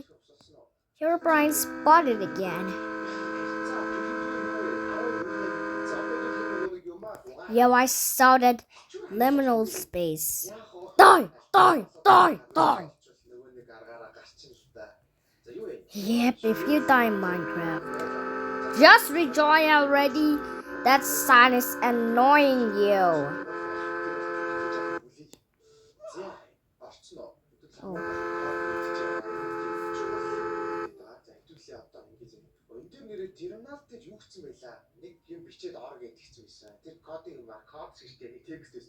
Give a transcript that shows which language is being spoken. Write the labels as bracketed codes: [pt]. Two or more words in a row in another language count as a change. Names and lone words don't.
[en] Herobrine spotted again. Yo, I saw that liminal space. Die! Die! Die! Die! Yep, if you die in Minecraft. Just rejoin already. That sign is annoying you. Oh. [mn] Терминал гэж юу гэсэн байлаа. Нэг юм бичээд ор гэж хэлсэн байсан. Тэр кодыг код шигтэй нэг текст байсан.